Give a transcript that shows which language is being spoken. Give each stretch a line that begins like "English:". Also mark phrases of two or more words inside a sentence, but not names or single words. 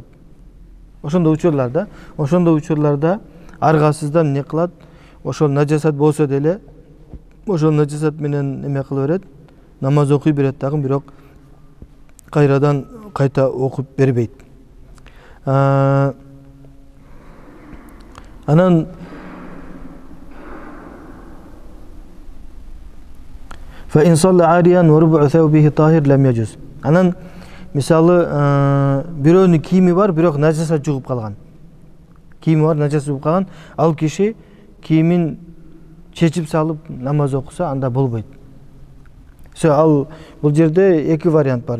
Kyrgyz: Ошондой учурларда аргасыздан не кылат? Ошол нажасат болсо деле ошол нажасат менен эме кыла берет, намаз окуй берет дагы, бирок кайрадан кайта окуп бербейт.
Arabic: Анан فإن صلى عريانا وربع ثوبه طاهر لم يجز.
Kyrgyz: Анан мисалы бирөөнүн кийими бар, бирок нажасат жугуп калган. Кийими бар, нажасат жугуп калган. Ал киши кийимин чечип салып намаз окуса, анда болбойт. Ал бул жерде эки вариант бар.